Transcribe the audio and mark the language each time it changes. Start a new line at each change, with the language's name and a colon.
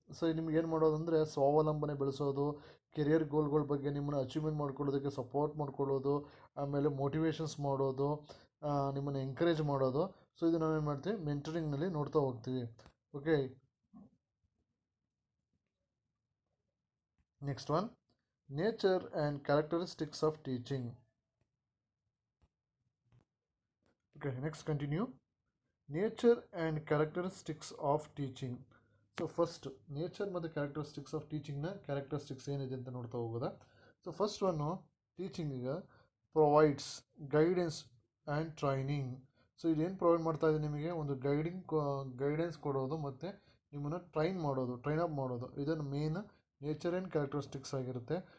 Kannada: So ನಿಮ್ಗೆ ಏನು ಮಾಡೋದು ಅಂದರೆ, ಸ್ವಾವಲಂಬನೆ ಬೆಳೆಸೋದು, ಕೆರಿಯರ್ ಗೋಲ್ಗಳ ಬಗ್ಗೆ ನಿಮ್ಮನ್ನು ಅಚೀವ್ಮೆಂಟ್ ಮಾಡ್ಕೊಳ್ಳೋದಕ್ಕೆ ಸಪೋರ್ಟ್ ಮಾಡ್ಕೊಳ್ಳೋದು, ಆಮೇಲೆ ಮೋಟಿವೇಶನ್ಸ್ ಮಾಡೋದು, ನಿಮ್ಮನ್ನು ಎಂಕರೇಜ್ ಮಾಡೋದು. ಸೊ ಇದು ನಾವೇನು ಮಾಡ್ತೀವಿ, ಮೆಂಟರಿಂಗ್ನಲ್ಲಿ ನೋಡ್ತಾ ಹೋಗ್ತೀವಿ. Okay.
English: Next one, nature and characteristics of teaching. Okay, next continue. Nature and characteristics of teaching.
Kannada: So first nature ಮತ್ತು ಕ್ಯಾರೆಕ್ಟರಿಸ್ಟಿಕ್ಸ್ ಆಫ್ ಟೀಚಿಂಗ್ನ ಕ್ಯಾರೆಕ್ಟರಿಸ್ಟಿಕ್ಸ್ ಏನಿದೆ ಅಂತ ನೋಡ್ತಾ ಹೋಗೋದಾ.
English: So first one, ಟೀಚಿಂಗಿಗೆ provides guidance and training.
Kannada: So ಇದೇನು ಪ್ರೊವೈಡ್ ಮಾಡ್ತಾ ಇದೆ ನಿಮಗೆ, ಒಂದು guidance ಕೊಡೋದು ಮತ್ತು ನಿಮ್ಮನ್ನು ಟ್ರೈನ್ ಅಪ್ ಮಾಡೋದು, ಇದನ್ನು ಮೇನ್ ನೇಚರ್ ಆ್ಯಂಡ್ ಕ್ಯಾರೆಕ್ಟರಿಸ್ಟಿಕ್ಸ್ ಆಗಿರುತ್ತೆ.